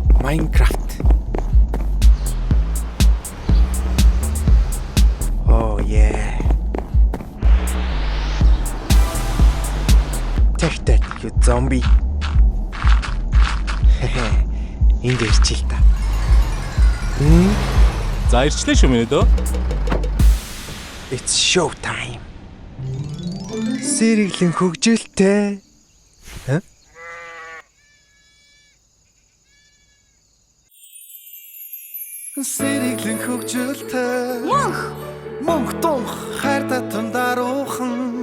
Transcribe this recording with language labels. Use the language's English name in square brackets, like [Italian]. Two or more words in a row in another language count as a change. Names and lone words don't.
[English] Minecraft. Oh yeah. Take that, you zombie. [Mongolian] Энд ирчихэл та. За ирчлээ шүү минь дөө. [English] It's show time. [Mongolian] Сэрэглэн хөгжилтэй. Сэрэглэн хөгжилтэй. Мөнх тунх хайр татан даруухан.